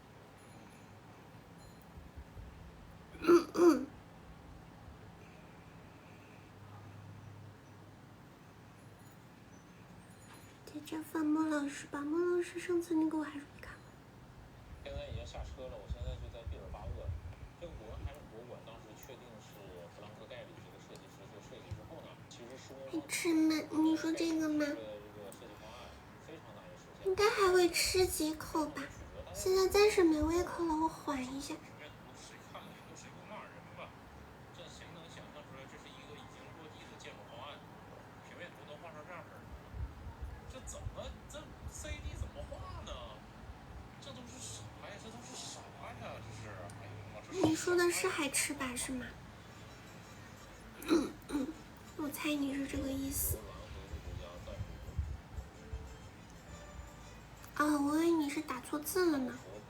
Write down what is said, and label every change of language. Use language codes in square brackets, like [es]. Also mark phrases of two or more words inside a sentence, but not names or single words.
[zh] 在這放莫老師吧，莫老師上次那個我還是沒看。現在已經下車了，我現在就在畢爾巴鄂。這個古文海事博物館當時確定是弗朗克蓋里這個設計師做設計之後呢，其實施工還吃嗎？你說這個嗎？這個設計方案非常難以實現。應該還會吃幾口吧，現在暫時沒胃口了，我緩一下。誰看了都誰不罵人吧？這誰能想象出來這是一個已經落地的建築方案？平面圖都畫成這樣式兒，這怎麼這 CD 怎麼畫呢？這都是啥呀？這都是啥呀？這是，哎呦我這。你說的是海吃吧是嗎？我猜你是這個意思。哦，我以為你是打錯字了呢。